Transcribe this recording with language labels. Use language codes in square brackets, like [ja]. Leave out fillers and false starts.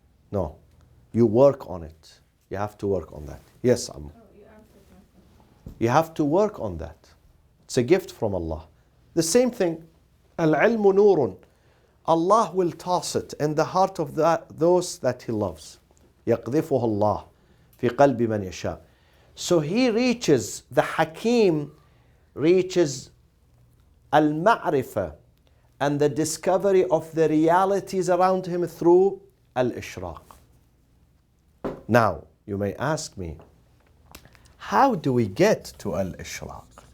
[en] No. You work on it. You have to work on that. Yes, Amma. You have to work on that. It's a gift from Allah. The same thing, al-ilmu nurun. Allah will toss it in the heart of those that He loves. [ar] يقذفه الله في قلب من يشاء. [en] So He reaches, the Hakim reaches al-ma'rifah and the discovery of the realities around him through al-ishraq. Now, you may ask me, how do we get to al-ishraq?